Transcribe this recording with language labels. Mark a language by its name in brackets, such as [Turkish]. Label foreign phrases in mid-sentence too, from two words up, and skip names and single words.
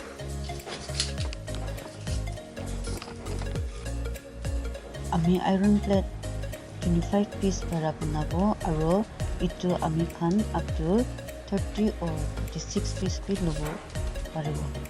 [Naga Pidgin] ami [English] iron plate 25 piece [Naga Pidgin] para banabo aro itu ami khan [English] up to 30 or 36 piece [Naga Pidgin] bi lobo paribo